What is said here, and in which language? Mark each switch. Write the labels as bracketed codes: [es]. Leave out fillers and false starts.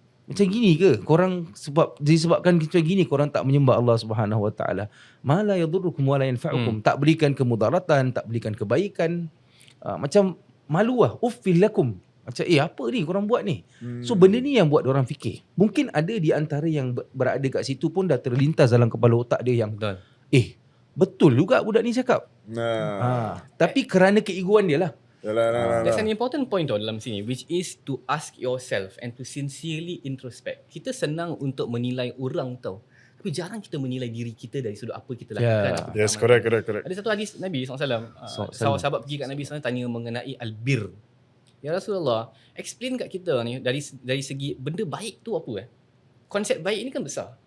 [ms] Macam gini ke korang, disebabkan macam gini korang tak menyembah Allah Subhanahu Wa Taala, [ar] ma la yadurrukum wa la yanfa'ukum, [ms] tak berikan kemudaratan, tak berikan kebaikan. Macam malu lah, [ar] uffil lakum. [ms] Macam apa ni korang buat ni? So benda ni yang buat diorang fikir. Mungkin ada di antara yang berada kat situ pun dah terlintas dalam kepala otak dia yang betul juga budak ni cakap. Tapi kerana keegoan dia lah. [en] There's an important point [ms] dalam sini, [en] which is to ask yourself and to sincerely introspect. [ms] Kita senang untuk menilai orang tau, tapi jarang kita menilai diri kita dari sudut apa kita lakukan. [en] Yes, correct. [ms] Ada satu hadis Nabi SAW, sahabat pergi kat Nabi SAW tanya mengenai albir. Ya Rasulullah, explain kat kita ni dari segi benda baik tu apa Konsep baik ni kan besar.